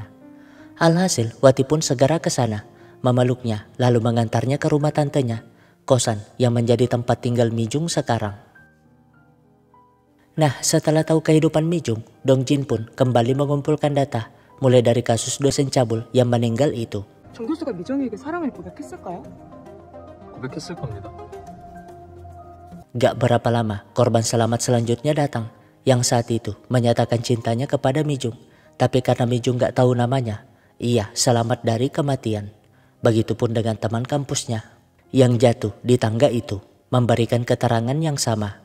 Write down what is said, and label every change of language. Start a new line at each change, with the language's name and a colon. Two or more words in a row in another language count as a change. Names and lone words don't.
Indonesian: Alhasil Wati pun segera ke sana, memeluknya lalu mengantarnya ke rumah tantenya, kosan yang menjadi tempat tinggal Mijung sekarang. Nah, setelah tahu kehidupan Mijung, Dongjin pun kembali mengumpulkan data mulai dari kasus dosen cabul yang meninggal itu.
Korean: 정 교수가 미정에게 사랑을 고백했을까요? 고백했을 겁니다.
Indonesian: Gak berapa lama, korban selamat selanjutnya datang, yang saat itu menyatakan cintanya kepada Mijung. Tapi karena Mijung gak tahu namanya, ia selamat dari kematian. Begitupun dengan teman kampusnya, yang jatuh di tangga itu, memberikan keterangan yang sama.